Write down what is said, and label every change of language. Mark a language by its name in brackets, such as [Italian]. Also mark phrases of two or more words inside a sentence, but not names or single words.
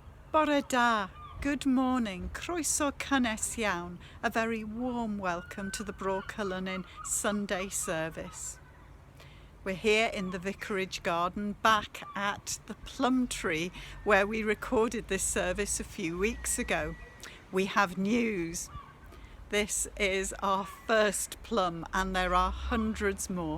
[Welsh] Bore da, [English] good morning, [Welsh] croeso cynnes iawn, [English] a very warm welcome to the Bro Celynnin Sunday service. We're here in the Vicarage Garden back at the plum tree where we recorded this service a few weeks ago. We have news. This is our first plum and there are hundreds more.